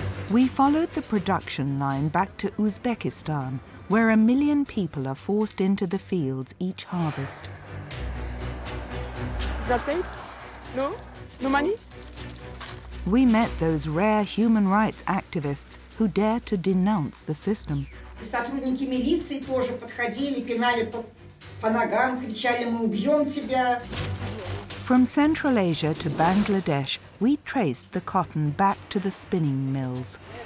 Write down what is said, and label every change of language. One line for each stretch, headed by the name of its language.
English: We followed the production line back to Uzbekistan, where 1 million people are forced into the fields each harvest. Is that paid? No? No money? We met those rare human rights activists who dare to denounce the system.
Russian: Сотрудники милиции тоже подходили, пинали по ногам, кричали: "Мы убьем тебя!"
English: From Central Asia to Bangladesh, we traced the cotton back to the spinning mills.